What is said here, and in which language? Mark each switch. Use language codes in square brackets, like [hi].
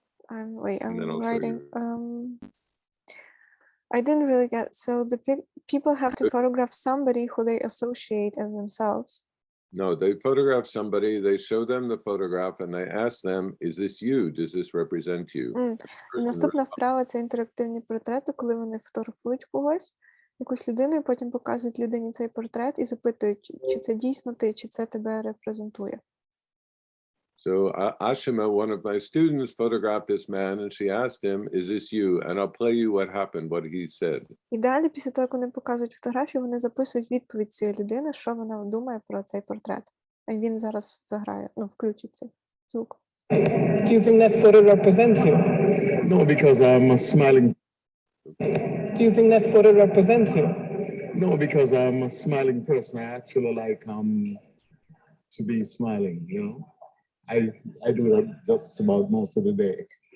[en] I'm writing. I didn't really get, so the people have to photograph somebody who they associate as themselves. No, they photograph somebody, they show them the photograph and they ask them, is this you? Does this represent you? [uk] Наступна вправа – це інтерактивні портрети, коли вони фотографують когось, якусь людину, і потім показують людині цей портрет і запитують, чи це дійсно ти, чи це тебе репрезентує. [en] So Ashima, one of my students, photographed this man and she asked him, is this you? And I'll play you what happened, what he said. [uk] І далі, після того, як вони показують фотографію, вони записують відповідь цієї людини, що вона думає про цей портрет. А він зараз заграє, включить цей звук. [en] Do you think that photo represents you? No, because I'm smiling. Do you think that photo represents you? No, because I'm a smiling person. I actually like to be smiling, you know. I do that just about most of the day.